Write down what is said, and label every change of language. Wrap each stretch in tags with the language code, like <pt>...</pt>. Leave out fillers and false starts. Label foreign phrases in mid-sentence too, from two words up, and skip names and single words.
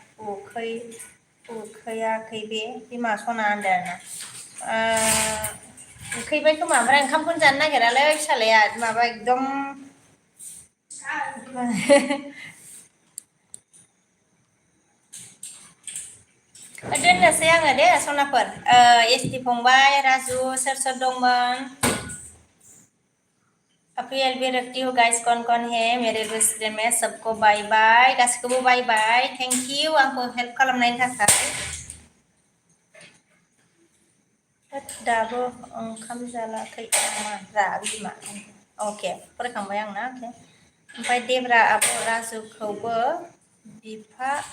<brx>उखैयाखै बे बिमा सना होनदों आरोना उखैबाय खोमा ओमफ्राय ओंखामखौनो जानो नागिरालै फिसालाया माबा एकदम दोननोसै आङो दे सनाफोर एसडि फंबाय राजु सोर सोर दंमोन</brx> <hi>अभी एलबी रखती हूँ गाइस कौन है मेरे दूसरे में सबको बाय बाय</hi> <brx>गासिखौबो बाय बाय</brx> <en>thank you</en> <brx>आंखौ हेल्प खालामनायनि थाखाय दाबो ओंखाम जालाखै नामा रा बिमा अके फरायखांबाय आंना अके ओमफ्राय देब्रा आब' राजुखौबो बिफा</brx>